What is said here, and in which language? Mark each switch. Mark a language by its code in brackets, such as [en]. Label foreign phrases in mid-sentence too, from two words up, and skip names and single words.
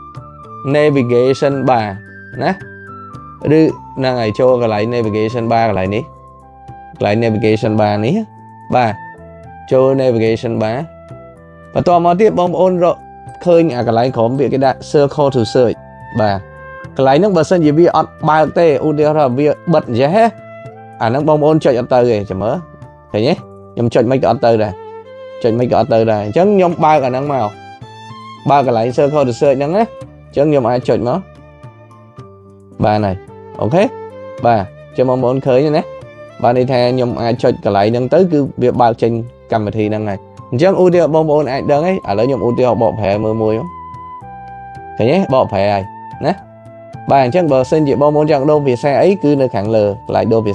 [en] navigation bar [km] ណាឬហ្នឹងហើយចូលកន្លែង [en] navigation bar [km] កន្លែងនេះកន្លែង [en] navigation bar [km] នេះបាទចូល navigation bar បន្តមកទៀតបងប្អូនរកឃើញអាកន្លែងក្រោមវាគេដាក់ [en] circle to search [km] បាទកន្លែងហ្នឹងបើសិនជាវាអត់បើកទេឧទាហរណ៍វាបិទអញ្ចឹងហ៎អាហ្នឹងបងប្អូនចុចអត់ទៅទេចាំមើលឃើញទេខ្ញុំចុចមិនក៏អត់ទៅដែរអញ្ចឹងខ្ញុំបើកអាហ្នឹងមកបើកកន្លែង [en] circle to search [km] ហ្នឹងណាចឹង ខ្ញុំអាចចុចមកបានហើយអូខេបាទចាំបងប្អូនឃើញណាបាទនេះថាខ្ញុំអាចចុចកន្លែងហ្នឹងទៅគឺវាបើកចេញកម្មវិធីហ្នឹងហើយអញ្ចឹងឧទាហរណ៍បងប្អូនអាចដឹងហើយឥឡូវខ្ញុំឧទាហរណ៍បកប្រែមើលមួយឃើញទេបកប្រែហើយណាបាទអញ្ចឹងបើសិនជាបងប្អូនចង់ដូរភាសាអីគឺនៅខាងលើកន្លែងដូរភា